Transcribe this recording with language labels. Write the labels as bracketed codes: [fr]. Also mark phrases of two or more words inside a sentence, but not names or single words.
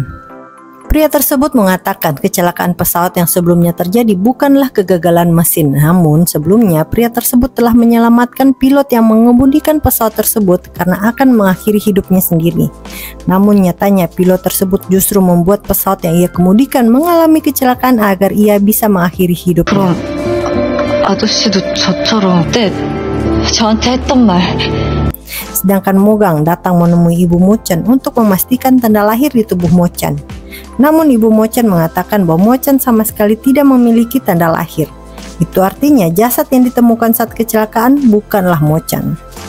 [id] Pria tersebut mengatakan kecelakaan pesawat yang sebelumnya terjadi bukanlah kegagalan mesin, namun sebelumnya pria tersebut telah menyelamatkan pilot yang mengemudikan pesawat tersebut karena akan mengakhiri hidupnya sendiri. Namun nyatanya pilot tersebut justru membuat pesawat yang ia kemudikan mengalami kecelakaan agar ia bisa mengakhiri hidupnya. [ko] 아저씨도 저처럼 그때 저한테 했던 말. [id] Sedangkan Mogang datang menemui Ibu Mo-chan untuk memastikan tanda lahir di tubuh Mo-chan. Namun Ibu Mo-chan mengatakan bahwa Mo-chan sama sekali tidak memiliki tanda lahir. Itu artinya jasad yang ditemukan saat kecelakaan bukanlah Mo-chan.